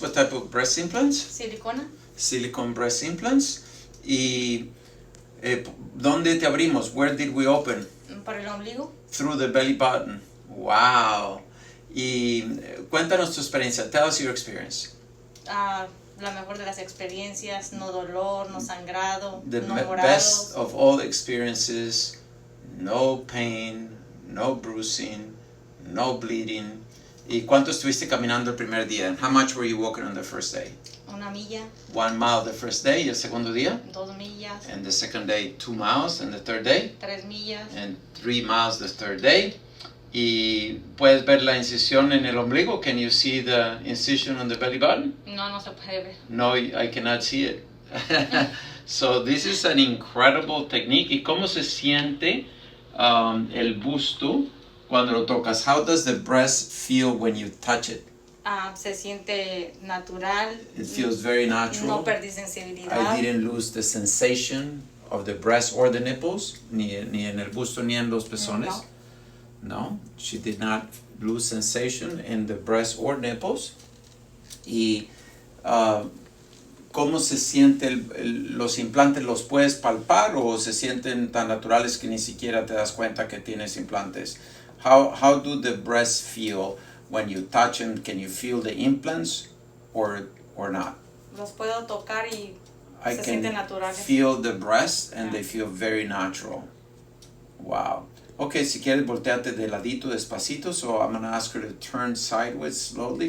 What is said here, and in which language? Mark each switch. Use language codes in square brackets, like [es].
[en] What type of breast implants? [es] Silicona. [en] Silicone breast implants. [es] ¿Y dónde te abrimos? [en] Where did we open? [es] Por el ombligo. [en] Through the belly button. Wow. [es] Y cuéntanos tu experiencia. [en] Tell us your experience. [es] La mejor de las experiencias, no dolor, no sangrado, [en] The [es] no [en] best [es] morados. [en] of all experiences. No pain, no bruising, no bleeding. [es] ¿Y cuánto estuviste caminando el primer día? [en] And how much were you walking on the first day? [es] Una milla. [en] 1 mile the first day. [es] ¿Y el segundo día? 2 millas. [en] And the second day, 2 miles. And the third day? [es] 3 millas. [en] And 3 miles the third day. [es] ¿Y puedes ver la incisión en el ombligo? [en] Can you see the incision on the belly button? [es] No, no se puede ver. [en] No, I cannot see it. So this is an incredible technique. [es] ¿Y cómo se siente el busto cuando lo tocas? [en] How does the breast feel when you touch it? [es] Se siente natural. [en] It feels very natural. [es] No perdí sensibilidad. [en] I didn't lose the sensation of the breast or the nipples, [es] ni en el busto ni en los pezones. [en] No, she did not lose sensation in the breast or nipples. [es] Y ¿cómo se sienten los implantes? ¿Los puedes palpar o se sienten tan naturales que ni siquiera te das cuenta que tienes implantes? [en] How do the breasts feel when you touch them? Can you feel the implants or not? [es] Los puedo tocar y [en] I [es] se [en] can [es] sienten naturales. [en] feel the breasts and they feel very natural. Wow. Okay, [es] si quieres volteate de ladito despacito, [en] so I'm going to ask her to turn sideways slowly.